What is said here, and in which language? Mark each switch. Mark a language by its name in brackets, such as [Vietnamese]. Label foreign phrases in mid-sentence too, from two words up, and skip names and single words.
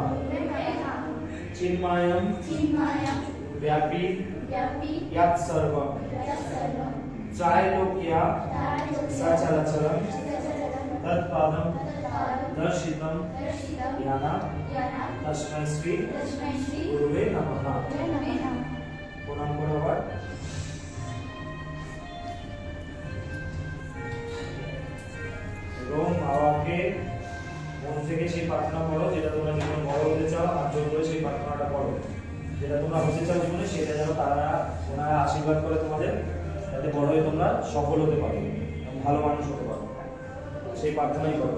[Sanskrit] चिन्मयं व्यापी यत् सर्वं त्रैलोक्या सचराचरं तत्पादं दर्शितं येन तस्मै श्री गुरुवे नमः। [Bangla] প্রণাম করো আবার। এবং বাবাকে মন থেকে সেই প্রার্থনা করো যেটা তোমরা জীবনে বড় হতে চাও, আর জোর করে সেই প্রার্থনাটা করো যেটা তোমরা হতে চাও জীবনে, সেটা যেন ওনারা আশীর্বাদ করে তোমাদের, যাতে বড় হয়ে তোমরা সফল হতে পারো এবং ভালো মানুষ হতে পারো, সেই প্রার্থনাই করো।